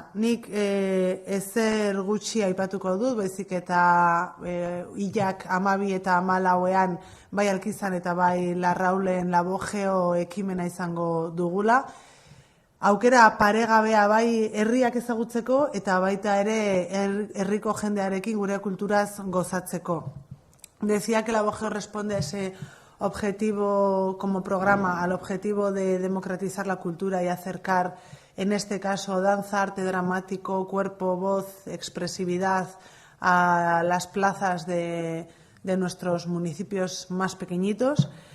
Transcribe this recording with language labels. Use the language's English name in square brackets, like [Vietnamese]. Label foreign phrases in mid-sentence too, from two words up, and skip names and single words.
[Basque] Nik ezer gutxi aipatuko dut, baizik eta hilak 12 eta 14ean bai Alkizan eta bai Larraulen Labogeo ekimena izango dugula. Aukera paregabea bai herriak ezagutzeko eta baita ere herriko jendearekin gure kulturaz gozatzeko. [Spanish] Decía que Labogeo responde a ese objetivo como programa, al objetivo de democratizar la cultura y acercar, en este caso, danza, arte dramático, cuerpo, voz, expresividad a las plazas de nuestros municipios más pequeñitos.